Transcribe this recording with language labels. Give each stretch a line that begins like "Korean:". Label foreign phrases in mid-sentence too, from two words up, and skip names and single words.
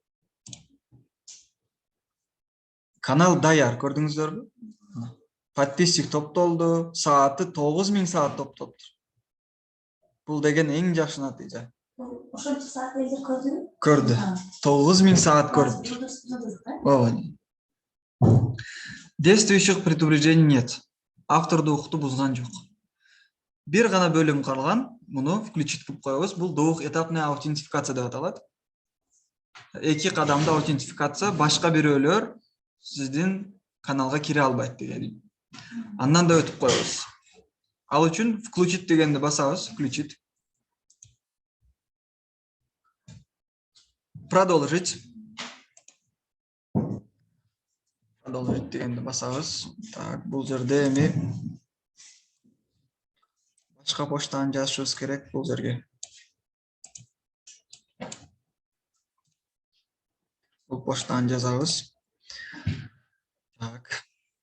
Kyrgyz: Канал даяр, көрдүңүздөрбү? Подписчик топтолду, сааты 9000 саат топтоптур. Бул деген эң жакшы натыйжа. Ошончо саат элдер көрдүбү? Көрдү. 9000 саат көрүптүр. Ооба.
Russian: Действующих предупреждений нет.
Kyrgyz: Авторду укукту бузган жок. Бир гана бөлүм калган, муну включить кылып коебуз. Бул
Russian: двухэтапная аутентификация
Kyrgyz: деп аталат. 2 кадамда аутентификация, башка бирөөлөр сиздин каналга кире албайт деген. Андан да өтүп коебуз. Ал үчүн включить дегенди басабыз, включить. Продолжить. Продолжить дегенди басабыз. Так, бул жерде эми башка поштаны жазышыбыз керек бул жерге. Бул поштаны жазабыз. Так.